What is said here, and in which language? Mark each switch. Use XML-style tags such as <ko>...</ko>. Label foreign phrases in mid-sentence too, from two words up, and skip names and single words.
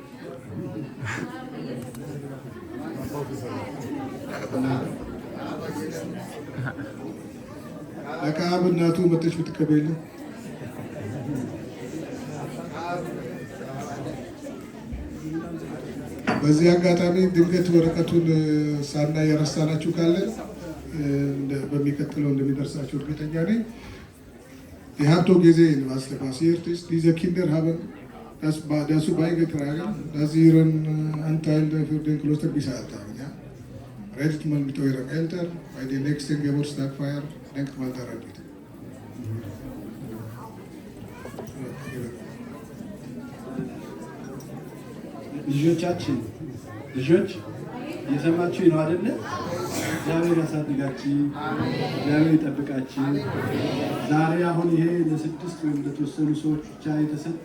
<am>ለከአብ እናቱ መጥተሽ ብትቀበይልን በዚህ አጋጣሚ ድንገት ወረቀቱን ሳናይ የረሳናችሁ ካለን በሚቀጥለው እንደሚደርሳችሁ እርግጠኛ ነኝ።</am> <de>Die hat doch gesehen, was da passiert ist. Diese Kinder haben dazu beigetragen, dass sie ihren Anteil für den Kloster bezahlt haben. Ja? Redet mal mit euren Eltern bei der nächsten Geburtstagfeier. Denkt mal daran bitte.</de> <am>ልጆቻችን ልጆች የሰማችሁ ነው አይደለ? እግዚአብሔር ያሳድጋችሁ፣ እግዚአብሔር ይጠብቃችሁ። ዛሬ አሁን ይሄ ለስድስት ወይም ለተወሰኑ ሰዎች ብቻ የተሰጠ</am>